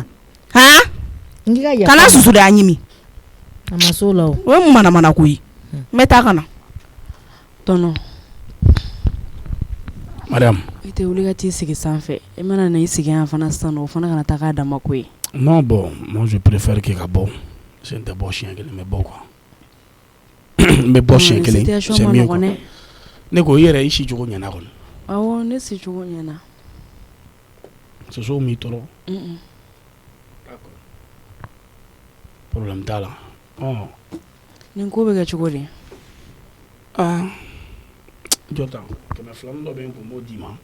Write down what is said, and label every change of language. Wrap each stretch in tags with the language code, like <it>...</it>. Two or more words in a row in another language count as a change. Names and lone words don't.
<bm>kana susu de y'a ɲimi a ma s'o la o ye mun manamana ko ye n bɛ taa ka na tɔnɔ Mariam i tɛ wuli ka t'i sigi sanfɛ i mana na i sigi yan fana sisan o fana kana taa k'a dama ko ye</bm> <fr>non bon moi je préfère que</fr> <bm>ka bɔ c'est n tɛ bɔ siɲɛ 1 n bɛ bɔ quoi n bɛ bɔ siɲɛ 1</bm> <fr>c'est mieux quoi</fr> <bm>ne ko i yɛrɛ i si cogo ɲɛna kɔni awɔ ne si cogo ɲɛna soso m'i tɔɔrɔ problème t'a la nin ko bɛ kɛ cogo di jɔ tan 200 dɔ bɛ n kun n b'o d'i ma</bm>